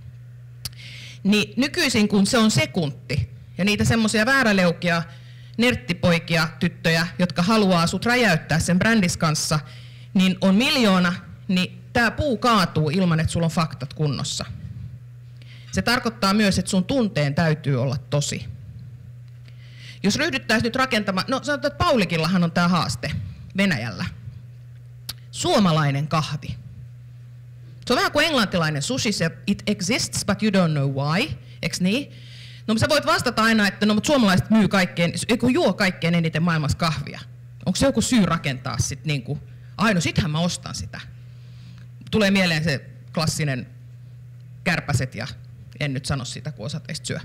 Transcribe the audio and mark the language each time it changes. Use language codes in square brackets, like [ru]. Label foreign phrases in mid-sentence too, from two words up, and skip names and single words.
[fi] Niin nykyisin kun se on sekunti ja niitä semmoisia vääräleukia nerttipoikia, tyttöjä, jotka haluaa sut räjäyttää sen brändis kanssa, niin on 1 miljoona, niin tämä puu kaatuu ilman, että sulla on faktat kunnossa. Se tarkoittaa myös, että sun tunteen täytyy olla tosi. Jos ryhdyttäisiin nyt rakentamaan, no sanotaan, että Paulikillahan on tämä haaste Venäjällä. Suomalainen kahvi. Se on vähän kuin englantilainen sushi, se [en] it exists but you don't know why, [fi] eks niin? No sä voit vastata aina, että no, mutta suomalaiset myy kaikkein, juo kaikkein eniten maailmassa kahvia. Onko se joku syy rakentaa sit niinku, ai no sittenhän mä ostan sitä. Tulee mieleen se klassinen kärpäset ja en nyt sano sitä, kun osa teistä syö.